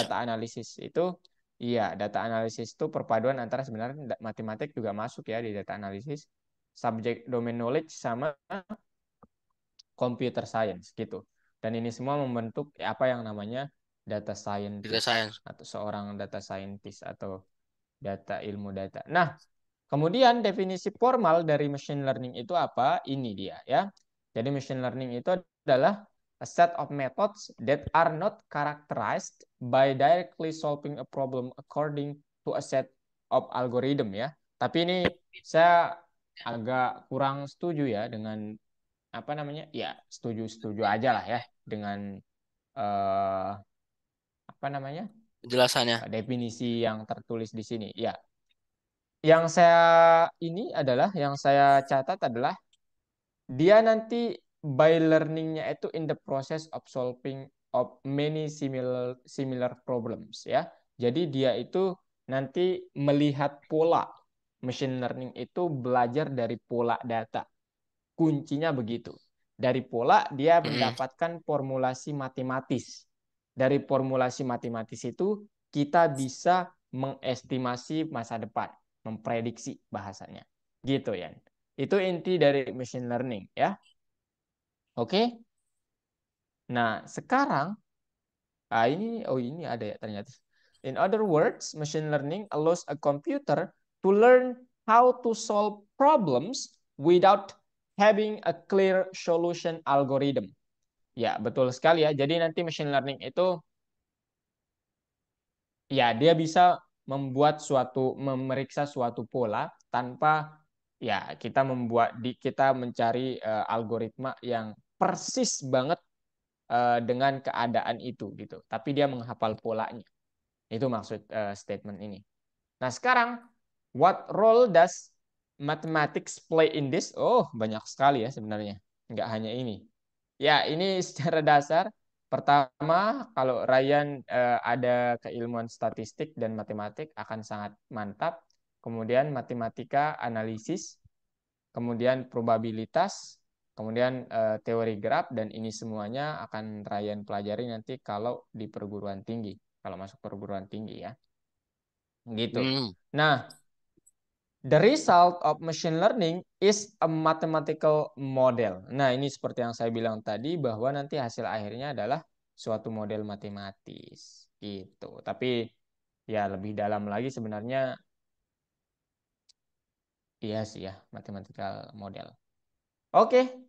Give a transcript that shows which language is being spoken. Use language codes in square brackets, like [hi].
[id] data analisis itu, iya, data analisis itu perpaduan antara sebenarnya matematik juga masuk ya di data analisis, subjek domain knowledge sama computer science gitu. Dan ini semua membentuk apa yang namanya data Data [en] scientist science. [id] atau seorang data scientist atau data ilmu data. Nah, kemudian definisi formal dari machine learning itu apa? Ini dia ya. Jadi machine learning itu adalah [en] a set of methods that are not characterized by directly solving a problem according to a set of algorithm ya. [id] Tapi ini saya agak kurang setuju ya dengan apa namanya? Ya, setuju-setuju aja lah ya dengan eh, apa namanya? Penjelasannya. Definisi yang tertulis di sini. Ya, yang saya ini adalah yang saya catat adalah dia nanti by learningnya itu [en] in the process of solving of many similar similar problems [id] ya. Jadi dia itu nanti melihat pola. Machine learning itu belajar dari pola data. Kuncinya begitu. Dari pola dia Mm-mm. mendapatkan formulasi matematis. Dari formulasi matematis itu kita bisa mengestimasi masa depan, memprediksi bahasanya. Gitu ya. Itu inti dari machine learning ya. Oke. Nah, sekarang ini ada ya ternyata. [en] In other words, machine learning allows a computer to learn how to solve problems without having a clear solution algorithm. [id] Ya, betul sekali ya. Jadi nanti machine learning itu ya dia bisa memeriksa suatu pola tanpa ya kita mencari algoritma yang persis banget dengan keadaan itu gitu. Tapi dia menghafal polanya. Itu maksud statement ini. Nah, sekarang [en] what role does mathematics play in this? [id] Oh, banyak sekali ya sebenarnya. Nggak hanya ini. Ya, ini secara dasar. Pertama, kalau Ryan ada keilmuan statistik dan matematik akan sangat mantap. Kemudian matematika, analisis, kemudian probabilitas, kemudian teori graf, dan ini semuanya akan Ryan pelajari nanti kalau di perguruan tinggi, kalau masuk perguruan tinggi ya. Gitu. Hmm. [en] Nah, the result of machine learning is a mathematical model. [id] Nah, ini seperti yang saya bilang tadi bahwa nanti hasil akhirnya adalah suatu model matematis. Gitu. Tapi ya lebih dalam lagi sebenarnya iya sih ya, [en] mathematical model. [id] Oke.